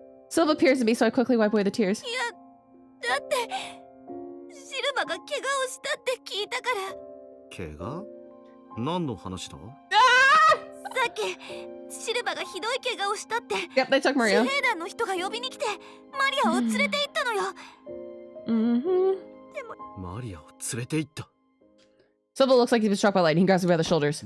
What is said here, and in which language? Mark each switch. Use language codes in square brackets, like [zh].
[en] Silva peers at me, so I quickly wipe away the tears. [ja] いや、だってシルバが怪我をしたって聞いたから。怪我？何の話だ？さっきシルバがひどい怪我をしたって。 [en] Yep, they took Maria. [ja] 自兵団の人が呼びに来てマリアを連れて行ったのよ。でもマリアを連れて行った。 [en] Silva looks like he was struck by lightning. He grabs me by the shoulders.